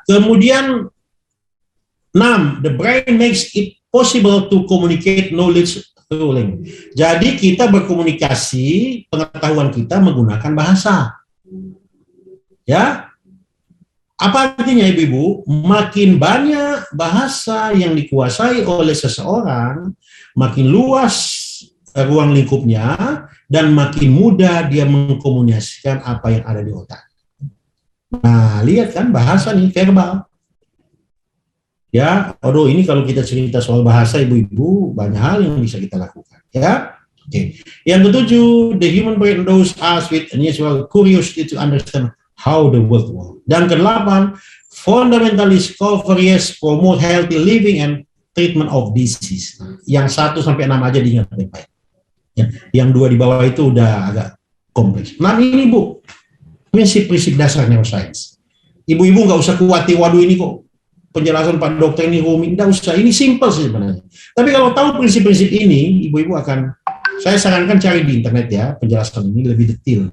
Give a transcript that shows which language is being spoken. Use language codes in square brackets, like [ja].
[id] Kemudian 6, [en] the brain makes it possible to communicate knowledge through language. [id] Jadi kita berkomunikasi pengetahuan kita menggunakan bahasa. Ya. Apa artinya Ibu-ibu? Makin banyak bahasa yang dikuasai oleh seseorang, makin luas ruang lingkupnya, dan makin mudah dia mengkomunikasikan apa yang ada di otak. Nah, lihat kan bahasa nih, verbal. Ya, ini kalau kita cerita soal bahasa Ibu-ibu, banyak hal yang bisa kita lakukan. Ya, oke. Yang ke-7, [en] the human brain knows us with unusual curiosity to understand how the world works. [id] Dan ke-8, [en] fundamental discoveries promote healthy living and treatment of disease. [id] Yang 1 sampai 6 aja diingat baik-baik. Ya, yang 2 di bawah itu udah agak kompleks. Nah ini Bu, prinsip-prinsip dasar neuroscience. Ibu-ibu nggak usah khawatir, waduh ini kok penjelasan Pak Dokter ini rumit, nggak usah. Ini simple sih sebenarnya. Tapi kalau tahu prinsip-prinsip ini, ibu-ibu akan, saya sarankan cari di internet ya, penjelasan ini lebih detail.